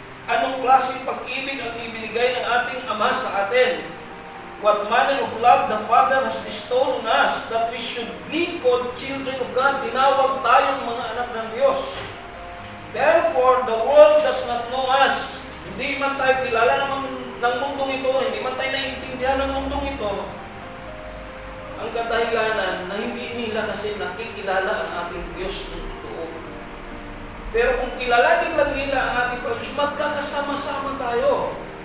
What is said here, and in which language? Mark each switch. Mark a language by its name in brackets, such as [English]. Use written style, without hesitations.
[Filipino] Anong klaseng pag-ibig ang ibinigay ng ating Ama sa atin? [English] What manner of love the Father has bestowed on us that we should be called children of God. [Filipino] Tinawag tayong mga anak ng Diyos. [English] Therefore, Now, the world does not know us. [Filipino] Hindi man tayo kilala ng mundong ito, hindi man tayo naiintindihan ng mundong ito. Ang kadahilanan na hindi nila kasi nakikilala ang ating Diyos ng totoo. Pero kung kilalanin lang nila ang ating Diyos, magkakasama-sama tayo.